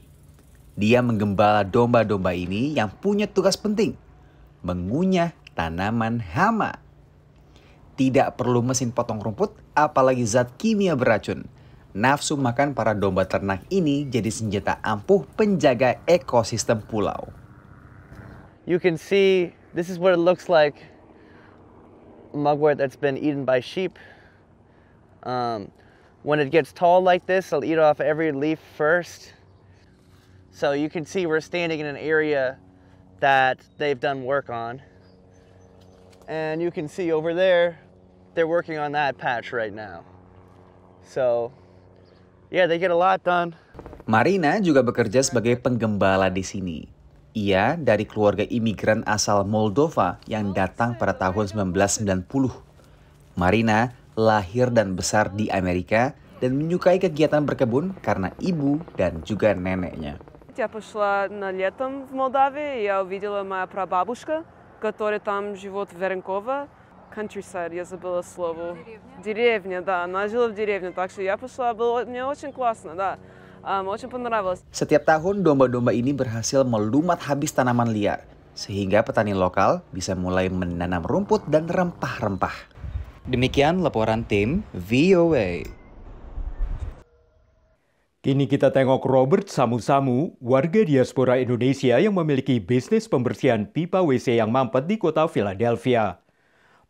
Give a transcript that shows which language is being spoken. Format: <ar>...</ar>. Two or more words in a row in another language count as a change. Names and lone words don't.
<id>Dia menggembala domba-domba ini yang punya tugas penting, mengunyah tanaman hama. Tidak perlu mesin potong rumput, apalagi zat kimia beracun. Nafsu makan para domba ternak ini jadi senjata ampuh penjaga ekosistem pulau.</id> <en>You can see, this is what it looks like. Mugwort that's been eaten by sheep. When it gets tall like this, they'll eat off every leaf first. So you can see we're standing in an area that they've done work on. And you can see over there, they're working on that patch right now. So, yeah, they get a lot done.</en> <id>Marina juga bekerja sebagai penggembala di sini. Ia dari keluarga imigran asal Moldova yang datang pada tahun 1990. Marina lahir dan besar di Amerika dan menyukai kegiatan berkebun karena ibu dan juga neneknya.</id> <ru>Я пошла на летом в Молдавии, я увидела моя прабабушка, которая там живет в Веренково. Countryside, я забыла слово. Деревня, да, она жила в деревне, так что я пошла, было мне очень классно, да. Очень понравилось.</ru> <id>Setiap tahun domba-domba ini berhasil melumat habis tanaman liar, sehingga petani lokal bisa mulai menanam rumput dan rempah-rempah. Demikian laporan tim VOA. Kini kita tengok Robert Samu-Samu, warga diaspora Indonesia yang memiliki bisnis pembersihan pipa WC yang mampet di kota Philadelphia.</id>